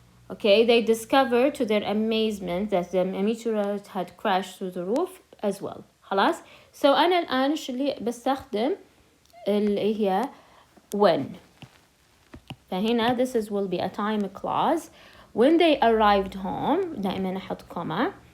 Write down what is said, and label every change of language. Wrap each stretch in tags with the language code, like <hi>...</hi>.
<en>Okay, they discovered to their amazement that the meteorite had crashed through the roof as well.</en> <ar>خلاص. So أنا الآن شو اللي بستخدم اللي هي when. فهنا</ar> <en>this will be a time clause. When they arrived home</en> <ar>دائما أحط</ar> <en>comma.</en>